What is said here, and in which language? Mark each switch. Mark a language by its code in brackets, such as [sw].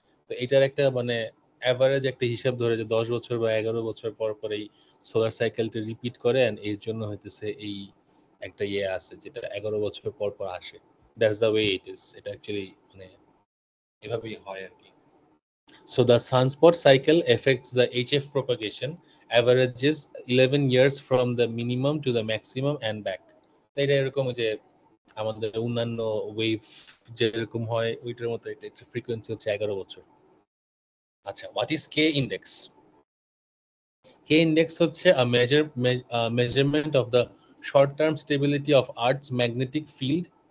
[bn] তো এটার একটা মানে অ্যাভারেজ একটা হিসাব ধরে যে 10 বছর বা 11 বছর পর পর এই সোলার সাইকেলটা রিপিট করে, এর জন্য হইতেছে এই একটা ইয়ে আছে যেটা 11 বছর পর পর আসে। [en] that's the way it is, [bn] এটা অ্যাকচুয়ালি মানে এভাবেই হয় আর কি। [en] So the sunspot cycle affects the HF propagation, averages 11 years from the minimum to the maximum and back. [bn] এটা এরকম যে আমাদের অন্যান্য ওয়েভ যেরকম হয় ওইটার মতো, এটা ফ্রিকোয়েন্সি হচ্ছে 11 বছর। [en] আচ্ছা, what is K index? K index হচ্ছে measurement of the short term stability of earth's magnetic field.